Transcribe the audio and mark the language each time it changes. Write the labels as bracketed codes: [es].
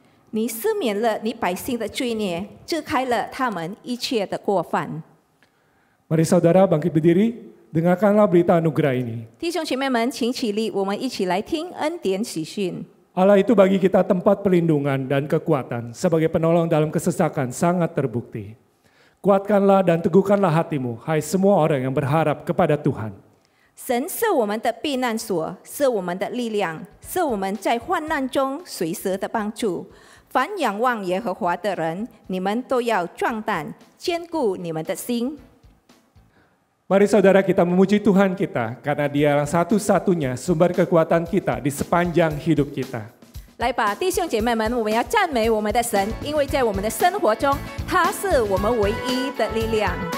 [zh] 你赦免了你百姓的罪孽，遮开了他们一切的过犯。 [id] Mari saudara bangkit berdiri, dengarkanlah berita anugerah ini. [zh] 弟兄姐妹们，请起立，我们一起来听恩典喜讯。 [id] Allah itu bagi kita tempat perlindungan dan kekuatan sebagai penolong dalam kesesakan sangat terbukti. Kuatkanlah dan teguhkanlah hatimu, hai semua orang yang berharap kepada Tuhan. [zh] 神是我们的避难所，是我们的力量，是我们在患难中随时的帮助。凡仰望耶和华的人，你们都要壮胆，坚固你们的心。 [id] Mari saudara kita memuji Tuhan kita, karena Dia satu-satunya sumber kekuatan kita di sepanjang hidup kita. [zh] 来吧，弟兄姐妹们，我们要赞美我们的神，因为在我们的生活中，他是我们唯一的力量。